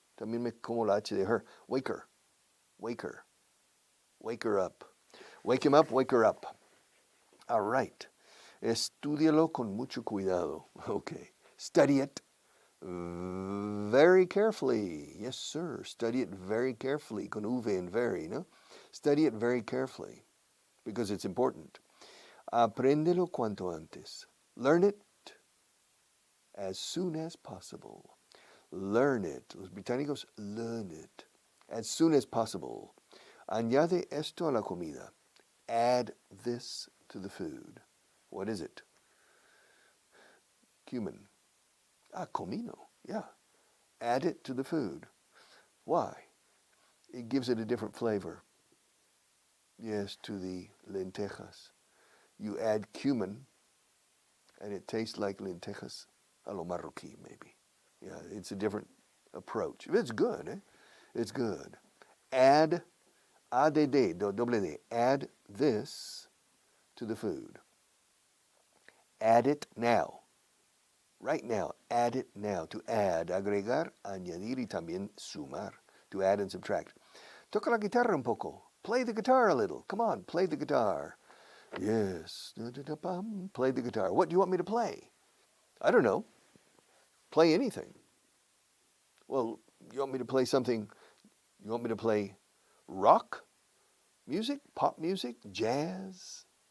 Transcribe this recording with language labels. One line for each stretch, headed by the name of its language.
Spanish: También me como la H de her.
English: Wake her. Wake her. Wake her up. Wake him up. Wake her up. All right.
Spanish: Estúdialo con mucho cuidado.
English: Okay. Study it very carefully. Yes, sir. Study it very carefully.
Spanish: Con V
English: and very, no? Study it very carefully because it's important.
Spanish: Apréndelo cuanto antes.
English: Learn it as soon as possible. Learn it.
Spanish: Los británicos,
English: learn it. As soon as possible.
Spanish: Añade esto a la comida.
English: Add this to the food. What is it? Cumin. Comino. Yeah. Add it to the food. Why? It gives it a different flavor. Yes, to the lentejas. You add cumin, and it tastes like lentejas
Spanish: a lo marroquí,
English: maybe. Yeah, it's a different approach. It's good, eh? It's good. Add ADD, double D. Add this to the food. Add it now. Right now. Add it now. To add,
Spanish: agregar, añadir y también sumar.
English: To add and subtract.
Spanish: Toca la guitarra un poco.
English: Play the guitar a little. Come on, play the guitar. Yes. Play the guitar. What do you want me to play? I don't know. Play anything. Well, you want me to play something? You want me to play rock music, pop music, jazz?